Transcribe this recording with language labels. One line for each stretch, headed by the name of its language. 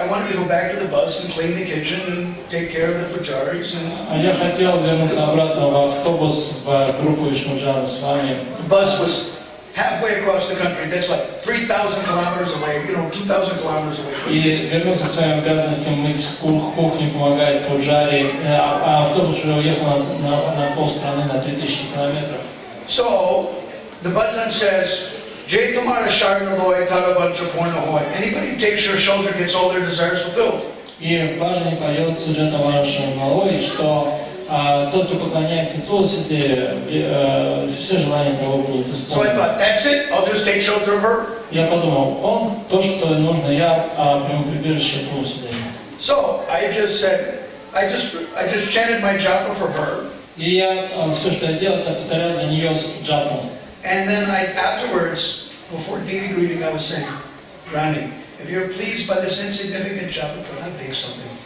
English: I wanted to go back to the bus and clean the kitchen and take care of the pujaris.
Russian: Я хотел вернуться обратно в автобус в группу Вишнуджана Свами.
English: The bus was halfway across the country. That's like 3,000 kilometers away, 2,000 kilometers away.
Russian: И вернуться к своим обязанностям, мыть кухню, помогать пуджаре. А автобус уже уехал на полстраны, на 3000 километров.
English: So the bhajan says,
Bangla: Jai Tumara Sharnaloy Taravancha Pornahoy.
English: Anybody who takes your shelter gets all their desires fulfilled.
Russian: И в бхаджане поется Джатамараша Малой, что тот, кто поклоняется Тулси, все желания того будут
English: So I
Russian: исполнены.
English: thought, that's it. I'll just take shelter of her.
Russian: Я подумал, он то, что нужно, я прямо прибежище Тулси даю.
English: So I just said, I just chanted my japa for her.
Russian: И я все, что я делал, это повторял для нее джапу.
English: And then afterwards, before Devi greeting, I was saying, Rani, if you're pleased by this insignificant japa, could I bake something?